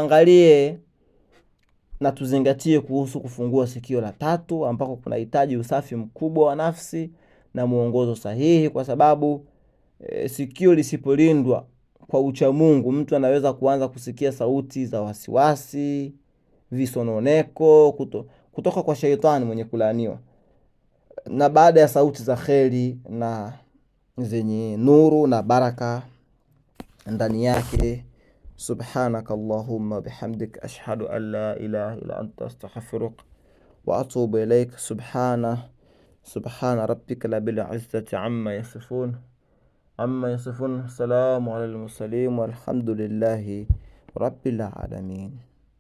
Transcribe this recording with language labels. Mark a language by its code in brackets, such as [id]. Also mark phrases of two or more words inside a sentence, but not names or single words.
[sw] Kwa hiyo tuangalie na tuzingatie kuhusu kufungua sikio la tatu, ambako kunahitaji usafi mkubwa wa nafsi na muongozo sahihi, kwa sababu sikio lisipolindwa kwa ucha Mungu, mtu anaweza kuanza kusikia sauti za wasiwasi, visononeko kutoka kwa shaitani mwenye kulaaniwa, na baada ya sauti za kheri na zenye nuru na baraka ndani yake. [ar] سبحانك اللهم وبحمدك أشهد أن لا إله إلا أنت أستغفرك وأتوب إليك. سبحان ربك رب العزة عما يصفون. سلام على المرسلين والحمد لله رب العالمين.